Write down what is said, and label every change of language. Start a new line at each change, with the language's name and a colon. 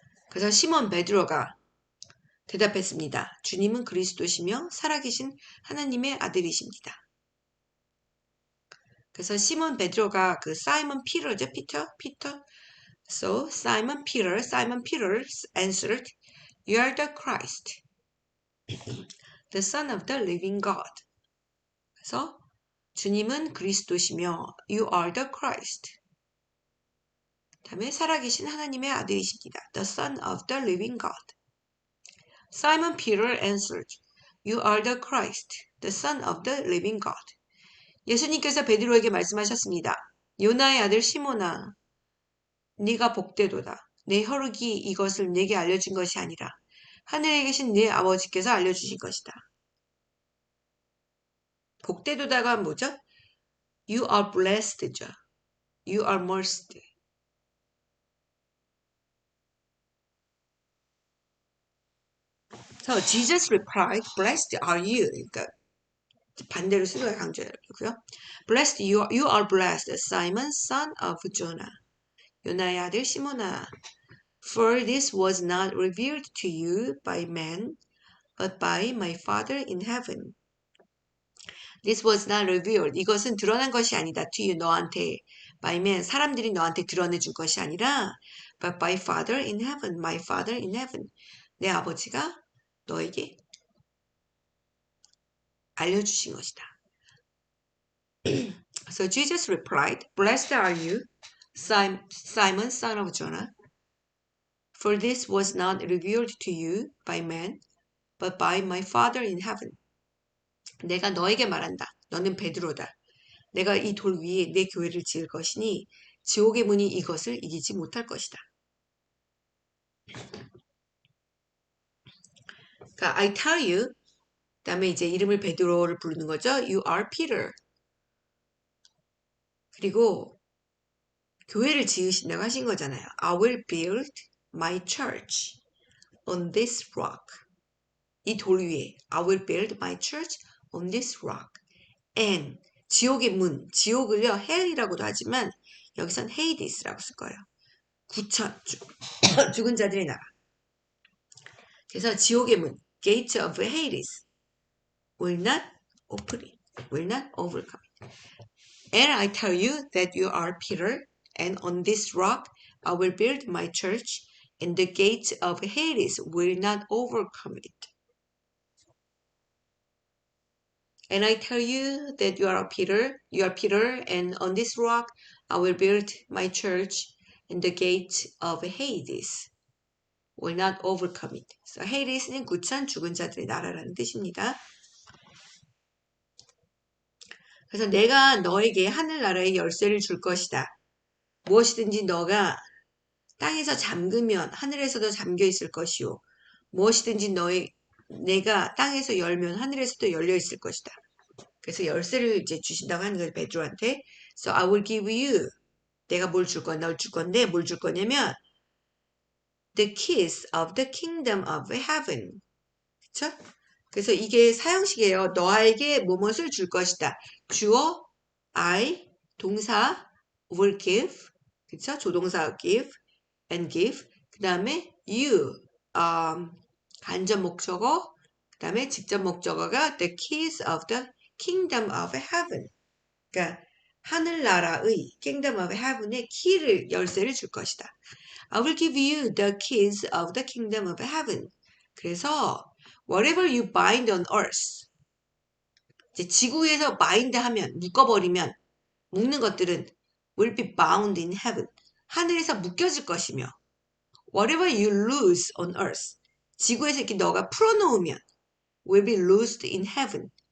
Korean: 그래서 시몬 베드로가 대답했습니다. 주님은 그리스도시며 살아계신 하나님의 아들이십니다. 그래서 시몬 베드로가 그 사이먼 피터죠, 피터.
English: So Simon Peter answered, "You are the Christ, the Son of the Living God."
Korean: 그래서 주님은 그리스도시며
English: You are the Christ.
Korean: 다음에 살아계신 하나님의 아들이십니다.
English: The Son of the Living God. Simon Peter answered, You are the Christ, the Son of the Living God.
Korean: 예수님께서 베드로에게 말씀하셨습니다. 요나의 아들 시몬아, 네가 복되도다. 내 혈육이 이것을 내게 알려준 것이 아니라 하늘에 계신 네 아버지께서 알려주신 것이다. 복되도다가 뭐죠?
English: You are blessed죠. You are blessed. So Jesus replied, Blessed are you.
Korean: 그러니까 반대로 쓰는 강조하고요.
English: Blessed you are blessed, Simon, son of Jonah.
Korean: 요나의 아들 시몬아.
English: For this was not revealed to you by man, but by my Father in heaven. This was not revealed.
Korean: 이것은 드러난 것이 아니다.
English: To you,
Korean: 너한테.
English: By man,
Korean: 사람들이 너한테 드러내준 것이 아니라
English: but by Father in heaven, my Father in heaven.
Korean: 내 아버지가 너에게 알려주신 것이다.
English: So Jesus replied, Blessed are you, Simon, son of Jonah, for this was not revealed to you by man, but by my Father in heaven.
Korean: 내가 너에게 말한다. 너는 베드로다. 내가 이 돌 위에 내 교회를 지을 것이니 지옥의 문이 이것을 이기지 못할 것이다. 그러니까
English: I tell you,
Korean: 그다음에 이제 이름을 베드로를 부르는 거죠.
English: You are Peter.
Korean: 그리고 교회를 지으신다고 하신 거잖아요.
English: I will build my church on this rock.
Korean: 이 돌 위에
English: I will build my church on this rock.
Korean: And 지옥의 문, 지옥을요 hell이라고도 하지만 여기선 Hades라고 쓸 거예요. 죽은 자들의 나라. 그래서 지옥의 문,
English: Gate of Hades, will not open it, will not overcome it. And I tell you that you are Peter, and on this rock I will build my church, and the gates of Hades will not overcome it. And I tell you that you are Peter, and on this rock I will build my church, and the gates of Hades will not overcome it.
Korean: So Hades는 구천 죽은 자들의 나라라는 뜻입니다. 그래서 내가 너에게 하늘나라의 열쇠를 줄 것이다. 무엇이든지 너가 땅에서 잠그면 하늘에서도 잠겨 있을 것이요. 무엇이든지 내가 땅에서 열면 하늘에서도 열려 있을 것이다. 그래서 열쇠를 이제 주신다고 하는 거예요. 베드로한테.
English: So I will give you.
Korean: 내가 뭘 줄 거야? 널 줄 건데 뭘 줄 거냐면
English: the keys of the kingdom of heaven.
Korean: 그쵸? 그래서 이게 사형식이에요. 너에게 무엇을 줄 것이다. 주어 I 동사 will give. 그쵸? 조동사 give and give. 그 다음에 you 간접 목적어. 그 다음에 직접 목적어가
English: the keys of the kingdom of heaven.
Korean: 그러니까 하늘나라의 kingdom of heaven의 키를 열쇠를 줄 것이다.
English: I will give you the keys of the kingdom of heaven.
Korean: 그래서
English: whatever you bind on earth.
Korean: 이제 지구에서 bind 하면 묶어버리면 묶는 것들은
English: will be bound in heaven.
Korean: 하늘에서 묶여질 것이며
English: whatever you loose on earth.
Korean: 지구에서 이렇게 너가 풀어놓으면
English: will be loosed in heaven.